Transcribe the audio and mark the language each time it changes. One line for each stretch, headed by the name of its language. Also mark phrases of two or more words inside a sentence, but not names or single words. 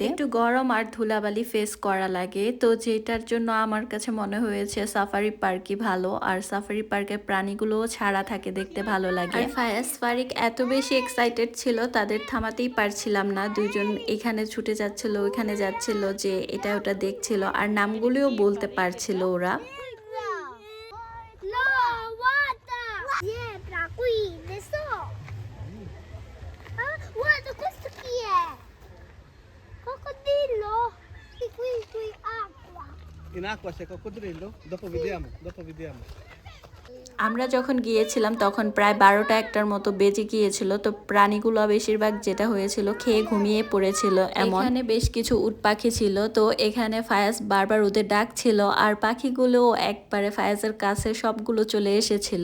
Bangla: একটু গরম আর ধুলাবালি ফেস করা লাগে, তো যেটার জন্য আমার কাছে মনে হয়েছে সাফারি পার্কই ভালো। আর সাফারি পার্কের প্রাণীগুলোও ছাড়া থাকে, দেখতে ভালো লাগে। আর ফায়াজ ফারিক এত বেশি এক্সাইটেড ছিল, তাদের থামাতেই পারছিলাম না। দুইজন এখানে ছুটে যাচ্ছিল, ওইখানে যাচ্ছিল, যে এটা ওটা দেখছিল, আর নামগুলোও বলতে পারছিল ওরা।
Italian: Guarda, questo chi è? Coccodrillo? Qui acqua. In acqua c'è coccodrillo? Dopo vediamo.
Bangla: আমরা যখন গিয়েছিলাম তখন প্রায় 12টা 1টার মতো বেজে গিয়েছিল, তো প্রাণীগুলো বেশিরভাগ যেটা হয়েছিল খেয়ে ঘুমিয়ে পড়েছিল। এখানে বেশ কিছু উট পাখি ছিল, তো এখানে ফায়াজ বারবার ওদের ডাকছিল, আর পাখিগুলো একবারে ফায়াজের কাছে সবগুলো চলে এসেছিল।